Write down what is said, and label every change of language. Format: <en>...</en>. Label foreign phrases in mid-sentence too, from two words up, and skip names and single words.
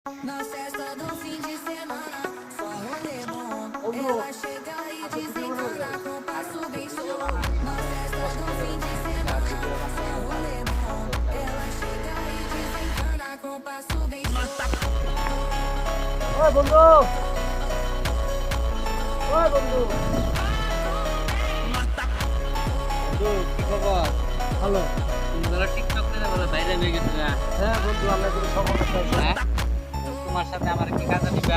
<pt>Na festa do fim de semana, só rolê bom. Ela chega e desencana com passo bem show. Na festa do fim de semana, só rolê bom. Ela chega e desencana com passo bem show.</pt> <bn>ওই বন্ধু, ওই বন্ধু, কি খবর? ভালো। তোরা টিকটক করে বলে বাইরে হয়ে গেছে না? হ্যাঁ বন্ধু, আমরা কিন্তু সফল করতে হ্যাঁ? তোমার সাথে আমার কি কাজ নিবা?</bn>